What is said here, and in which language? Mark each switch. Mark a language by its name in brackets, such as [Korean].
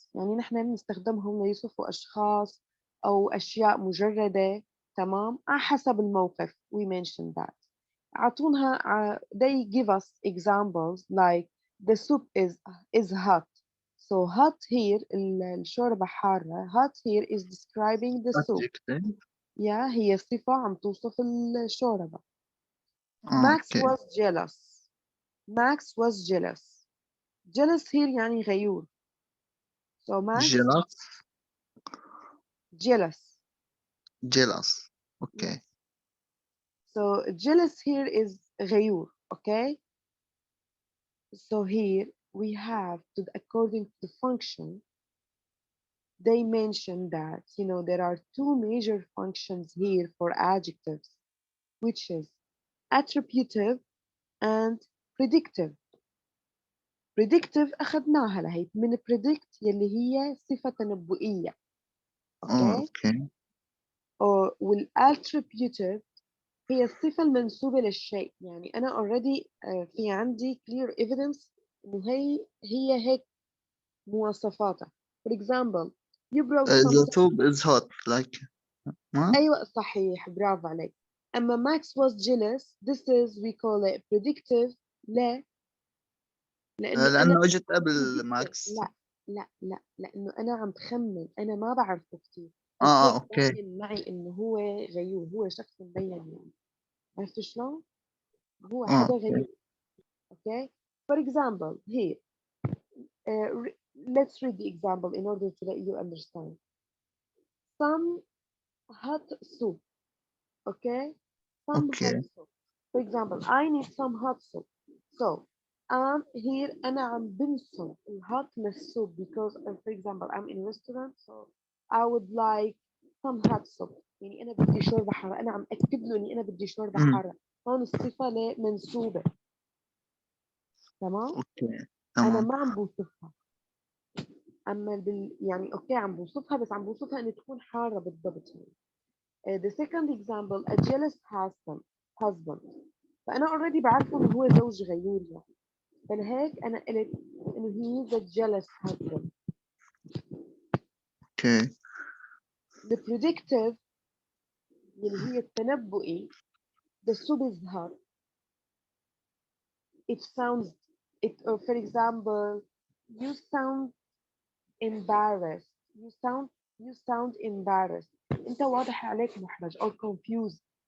[Arabic] يعني نحن بنستخدمهم ليوصفوا أشخاص أو أشياء مجردة. تمام، على حسب الموقف. [English] We mentioned that. [Arabic] أعطونا [English] they give us examples like the soup is hot. So hot here [Arabic] الشوربة حارة. [English] Hot here is describing the soup. adjective. [Arabic] Yeah, هي صفة عم توصف الشوربة. [English] Max [Arabic] اوكي. [English] was jealous. Max was jealous. Jealous here [Arabic] يعني غيور. [English] So Max jealous. jealous. jealous. Okay. Yes. So jealous here is غيور. Okay. So here we have to, according to the function, they mention that there are two major functions here for adjectives, which is attributive and predictive. [Arabic] predictive أخذناها لهي من predict يلي هي صفة تنبؤية. اوكي. اوكي. والattributive هي الصفة المنسوبة للشيء. يعني أنا already في عندي [English] clear evidence [Arabic] إنه هي هيك مواصفاتها. [English] For example, you brought the something. soup is hot like ما. [Arabic] أيوة صحيح، برافو عليك. [English] أما Max was jealous, this is we call it predictive. [Arabic] ليه؟ لأنه أنا لانه اجت قبل [English] predictive. [Arabic] ماكس. لا لأنه أنا عم بخمن، أنا ما بعرفه كتير، بس هيك اوكي. باين معي إنه هو غيور، هو شخص مبين يعني. عرفت شلون؟ هو حدا اوكي. غيور. Okay. [English] For example, here, let's read the example in order to let you understand. Some hot soup. Okay. Some hot [Arabic] اوكي. [English] soup. For example, I need some hot soup. So [Arabic] here أنا عم بنصب الهات للسوب [English] because for example I'm in a restaurant so I would like some hot soup [Arabic] يعني أنا بدي شوربة حارة أنا عم أكتب له إني أنا بدي شوربة حارة هون الصفة منسوبة تمام اوكي أنا تمام. ما عم بوصفها أما يعني أوكي عم بوصفها بس عم بوصفها إن تكون حارة بالضبط يعني. [English] The second example a jealous husband فأنا already [Arabic] بعرفه إنه هو زوج غيور يعني فلهيك أنا قلت إنه [English] he is a jealous husband. [Arabic] اوكي. [English] The predictive [Arabic] اللي هي التنبؤي [English] the soup is hot it sounds it for example you sound embarrassed you sound embarrassed [Arabic] أنت واضح عليك محرج [English] or confused.